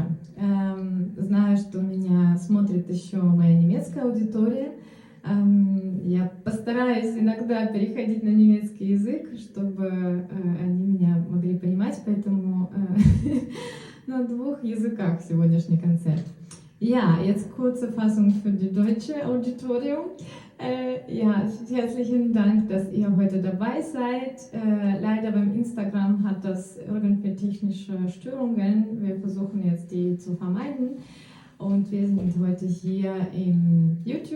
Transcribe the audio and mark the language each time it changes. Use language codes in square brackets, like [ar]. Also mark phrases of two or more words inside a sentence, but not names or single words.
[ru] Знаю, что меня смотрит еще моя немецкая аудитория. Я постараюсь иногда переходить на немецкий язык, чтобы они меня могли понимать, поэтому на двух языках сегодняшний концерт. [de] Ja, jetzt kurze Fassung für die deutsche Auditorium. Herzlichen Dank, dass ihr heute dabei seid. Leider beim Instagram hat das irgendwie technische Störungen. Wir versuchen jetzt die zu vermeiden. Und wir sind heute hier im YouTube.